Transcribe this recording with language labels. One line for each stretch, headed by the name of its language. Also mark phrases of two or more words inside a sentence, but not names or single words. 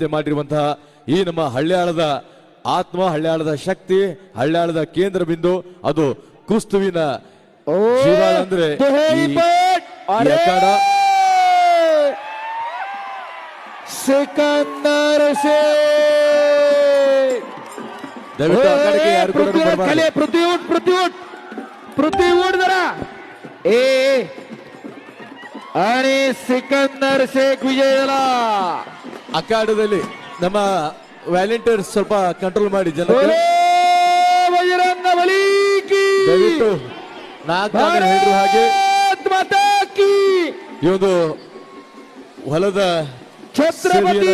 Kannada: ಮಾಡಿರುವಂತಹ ಈ ನಮ್ಮ ಹಳ್ಯಾಳದ ಆತ್ಮ, ಹಳ್ಯಾಳದ ಶಕ್ತಿ, ಹಳ್ಯಾಳದ ಕೇಂದ್ರ ಬಿಂದು ಅದು ಕ್ರಿಸ್ತುವಿನ ಜೀವಾಳ ಅಂದ್ರೆ ಸಿಕಂದರ್ ದಯವಿಟ್ಟು ಆ ಕಡೆಗೆ ಯಾರು ಕೂಡ
Marathi: पृथ्वी जरा आणि सिकंदर शेख विजय झाला.
Kannada: ಅಖಾಡದಲ್ಲಿ ನಮ್ಮ ವ್ಯಾಲೆಂಟಿಯರ್ಸ್ ಸ್ವಲ್ಪ ಕಂಟ್ರೋಲ್ ಮಾಡಿ ಜನ
Hindi: बजरंग बली की
Kannada: ದಯವಿಟ್ಟು ನಾಲ್ಕು ಹೇಳಿರುವ ಹಾಗೆ
Hindi: माता की
Kannada: ಈ ಒಂದು ಹೊಲದ ಛತ್ರಪತಿ